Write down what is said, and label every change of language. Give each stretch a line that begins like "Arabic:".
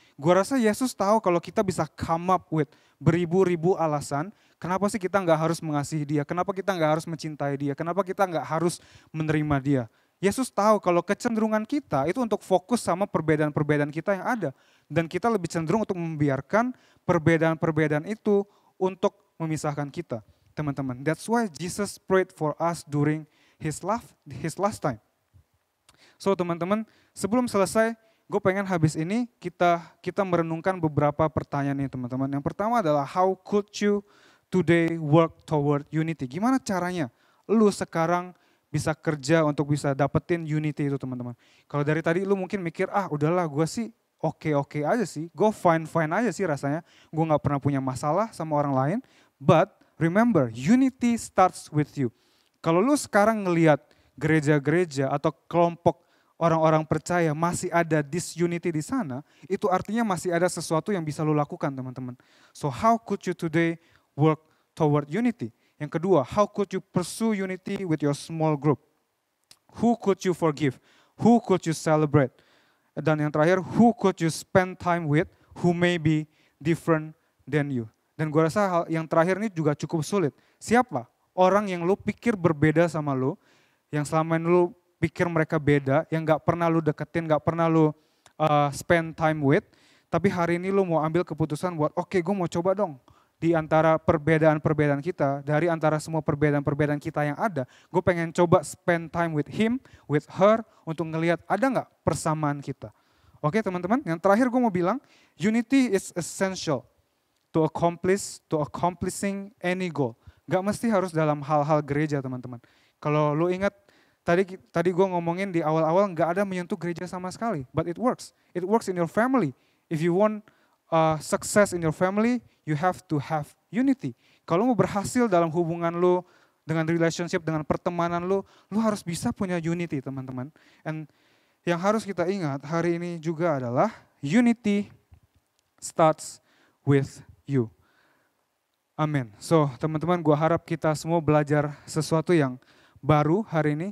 Indonesian: Gue rasa Yesus tahu kalau kita bisa
English: come up with
Indonesian: beribu-ribu alasan, kenapa sih kita nggak harus mengasihi dia, kenapa kita nggak harus mencintai dia, kenapa kita nggak harus menerima dia. Yesus tahu kalau kecenderungan kita itu untuk fokus sama perbedaan-perbedaan kita yang ada. Dan kita lebih cenderung untuk membiarkan perbedaan-perbedaan itu untuk memisahkan kita. Teman-teman,
English: that's why Jesus prayed for us during his last time.
Indonesian: So teman-teman, sebelum selesai, gue pengen habis ini kita merenungkan beberapa pertanyaan nih teman-teman. Yang pertama adalah
English: how could you today work toward unity?
Indonesian: Gimana caranya lu sekarang bisa kerja untuk bisa dapetin unity itu teman-teman. Kalau dari tadi lu mungkin mikir, udahlah gue sih oke aja sih, gue fine aja sih rasanya. Gue gak pernah punya masalah sama orang lain.
English: But remember, unity starts with you.
Indonesian: Kalau lu sekarang ngelihat gereja-gereja atau kelompok orang-orang percaya masih ada disunity di sana, itu artinya masih ada sesuatu yang bisa lu lakukan teman-teman.
English: So how could you today work toward unity?
Indonesian: Yang kedua,
English: how could you pursue unity with your small group? Who could you forgive? Who could you celebrate?
Indonesian: Dan yang terakhir,
English: who could you spend time with who may be different than you?
Indonesian: Dan gue rasa hal yang terakhir ini juga cukup sulit. Siapa orang yang lu pikir berbeda sama lu, yang selama ini lu pikir mereka beda, yang gak pernah lu deketin, gak pernah lu
English: spend time with,
Indonesian: tapi hari ini lu mau ambil keputusan buat, oke, gue mau coba dong, di antara perbedaan-perbedaan kita, dari antara semua perbedaan-perbedaan kita yang ada, gue pengen coba
English: spend time with him, with her,
Indonesian: untuk ngelihat ada gak persamaan kita. Oke teman-teman, yang terakhir gue mau bilang,
English: unity is essential to accomplishing any goal.
Indonesian: Gak mesti harus dalam hal-hal gereja teman-teman. Kalau lu ingat, Tadi gue ngomongin di awal-awal nggak ada menyentuh gereja sama sekali,
English: but it works. It works in your family. If you want success in your family, you have to have unity.
Indonesian: Kalau mau berhasil dalam hubungan lu, dengan relationship, dengan pertemanan lu harus bisa punya unity teman-teman. And yang harus kita ingat hari ini juga adalah
English: unity starts with you.
Indonesian: Amin. So teman-teman, gue harap kita semua belajar sesuatu yang baru hari ini.